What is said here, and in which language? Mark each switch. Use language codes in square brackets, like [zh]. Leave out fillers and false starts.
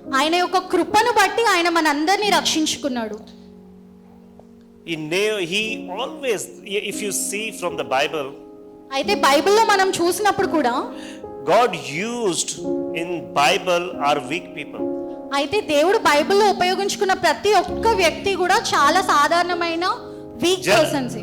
[te] ఆయన యొక్క కృపను బట్టి ఆయన మనందరినీ రక్షించుకున్నాడు. [en] He always, if you see from the Bible, [te] అయితే బైబిల్లో మనం చూసినప్పుడు కూడా [en] God used in Bible are weak people. [te] అయితే దేవుడు బైబిల్లో ఉపయోగించుకున్న ప్రతి ఒక్క వ్యక్తి కూడా చాలా సాధారణమైన వీక్ పర్సన్స్.